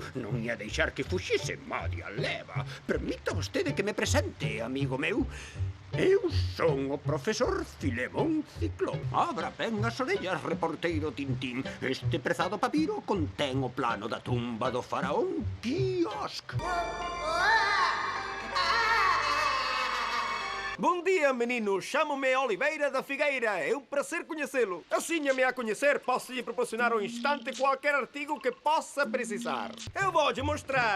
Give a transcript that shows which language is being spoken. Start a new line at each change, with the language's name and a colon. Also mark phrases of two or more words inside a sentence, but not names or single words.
Galician: Non ia deixar que fuxise Madia leva. Permita vostede que me presente, amigo meu. Eu son o profesor Filemón Ciclón. Abra ben as orellas, reporteiro Tintín. Este prezado papiro contén o plano da tumba do faraón Quiosc.
Portuguese: Bom dia, menino. Chamo-me Oliveira da Figueira. É um prazer conhecê-lo. Assim-me a conhecer, posso lhe proporcionar um instante qualquer artigo que possa precisar. Eu vou lhe mostrar.